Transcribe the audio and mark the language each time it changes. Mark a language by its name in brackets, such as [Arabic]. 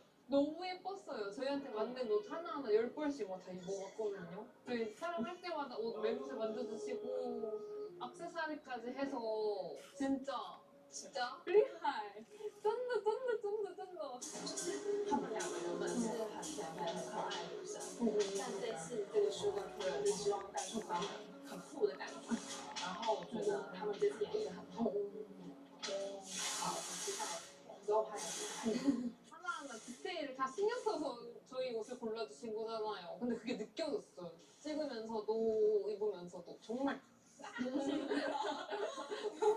[Korean] 너무 예뻤어요. 저희한테 만든 옷 하나하나 10벌씩 막 다 입어봤거든요. 저희 촬영할 때마다 옷 매무새 만져주시고 액세서리까지 해서 진짜 [Chinese] 厉害，真的他们两个原本是很甜美、很可爱的女生，但这次这个书跟推了是希望带出他们很酷的感觉。然后我觉得他们这次演绎的很好，好，很期待之后拍的视频。 [Korean] 하나하나 디테일을 다 신경 써서 저희 옷을 골라주신 거잖아요. 근데 그게 느껴졌어요. 찍으면서도 입으면서도 정말 감사합니다.